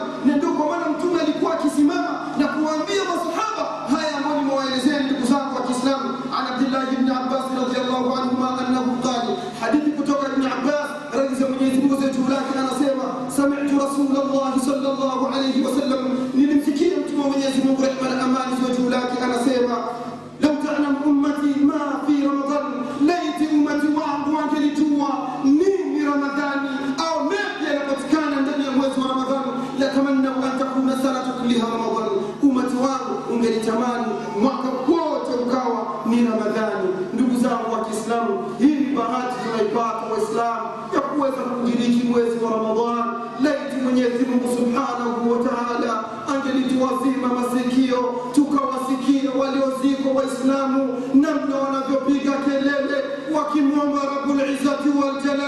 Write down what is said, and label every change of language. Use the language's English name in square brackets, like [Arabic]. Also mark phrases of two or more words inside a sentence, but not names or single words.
[Swahili] Na ndio kwa maana Mtume alikuwa akisimama na kuwaambia masahaba haya ambayo nimewaelezea ndugu zangu wa Kiislamu. [Arabic] عن عبد الله بن عباس رضي الله عنهما أنه قال, [Swahili] hadithi kutoka Ibn Abbas radhi za Mwenyezi Mungu zetu lake, anasema, [Arabic] سمعت رسول الله صلى الله عليه وسلم, [Swahili] nilimsikia Mtume wa Mwenyezi Mungu rehma na amani zetu lake anasema, [Arabic] لم تعلم أمتي ما في رمضان, ليت أمتي [Swahili] wangu wangelijua nini Ramadhani au mengi yanapatikana ndani ya mwezi wa Ramadhani, [Arabic] لتمنى أن تكون سنة كلها رمضان, [Swahili] ummati wangu ungelitamani mwaka wote ukawa ni Ramadhani. Ndugu zangu wa Kiislamu, hii ni bahati tunaipata Waislamu ya kuweza kudiriki mwezi wa Ramadhani. Laiti Mwenyezi Mungu [Arabic] سبحانه وتعالى [Swahili] angelituwazima masikio tukawasikia walioziko Waislamu namna wanavyopiga kelele wakimwomba [Arabic] رب العزة والجلال.